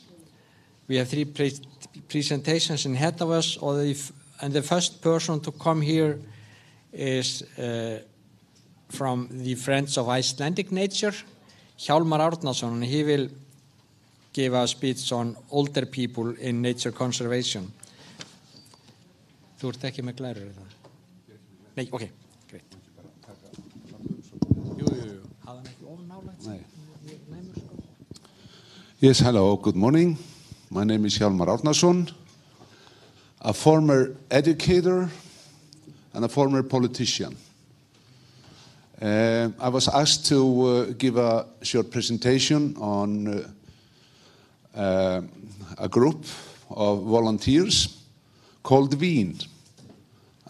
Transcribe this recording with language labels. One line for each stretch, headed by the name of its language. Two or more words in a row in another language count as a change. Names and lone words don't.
English: We have 3 presentations ahead of us, and the first person to come here is from the Friends of Icelandic Nature, HJÁLMAR Árnason, and he will give a speech on older people in nature conservation.
Icelandic: Þú ert ekki með glærur, er það? Nei, ok, great. Jú. Hafði hann ekki ofnálægt? Nei.
English: Yes, hello, good morning. My name is HJÁLMAR Árnason, a former educator and a former politician. I was asked to give a short presentation on a group of volunteers called WÍN.